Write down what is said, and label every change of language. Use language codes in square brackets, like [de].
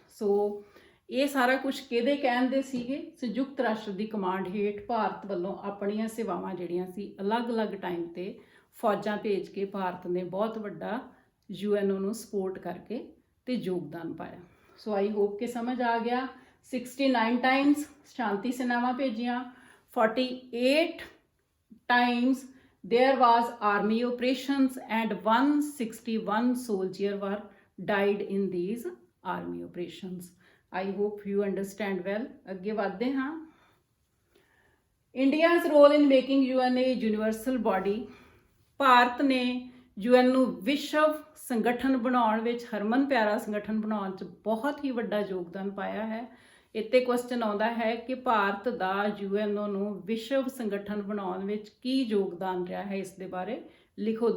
[pa] ਸੋ ਇਹ ਸਾਰਾ ਕੁਝ ਕਿਹਦੇ ਕਹਿੰਦੇ ਸੀਗੇ, ਸੰਯੁਕਤ ਰਾਸ਼ਟਰ ਦੀ ਕਮਾਂਡ ਹੇਠ ਭਾਰਤ ਵੱਲੋਂ ਆਪਣੀਆਂ ਸੇਵਾਵਾਂ ਜਿਹੜੀਆਂ ਸੀ ਅਲੱਗ-ਅਲੱਗ ਟਾਈਮ ਤੇ ਫੌਜਾਂ ਭੇਜ ਕੇ ਭਾਰਤ ਨੇ ਬਹੁਤ ਵੱਡਾ UN ਨੂੰ ਸਪੋਰਟ ਕਰਕੇ ਤੇ ਯੋਗਦਾਨ ਪਾਇਆ। ਸੋ [en] I hope [pa] ਕਿ ਸਮਝ ਆ ਗਿਆ। [en] 69 times [pa] ਸ਼ਾਂਤੀ ਸੈਨਾਵਾਂ ਭੇਜੀਆਂ, [en] 48 times there was army operations and 161 soldiers were died in these army operations. I hope you understand well. [pa] ਅੱਗੇ ਵਧਦੇ ਹਾਂ। [en] India's role in making UN a universal body, [pa] Bharat ਨੇ UN ਨੂੰ ਵਿਸ਼ਵ ਸੰਗਠਨ ਬਣਾਉਣ ਵਿੱਚ, ਹਰਮਨ ਪਿਆਰਾ ਸੰਗਠਨ ਬਣਾਉਣ 'ਚ ਬਹੁਤ ਹੀ ਵੱਡਾ ਯੋਗਦਾਨ ਪਾਇਆ ਹੈ। ਇੱਥੇ ਕੁਐਸਚਨ ਆਉਂਦਾ ਹੈ ਕਿ ਭਾਰਤ ਦਾ UN ਨੂੰ ਵਿਸ਼ਵ ਸੰਗਠਨ ਬਣਾਉਣ ਵਿੱਚ ਕੀ ਯੋਗਦਾਨ ਰਿਹਾ ਹੈ, ਇਸ ਦੇ ਬਾਰੇ ਲਿਖੋ।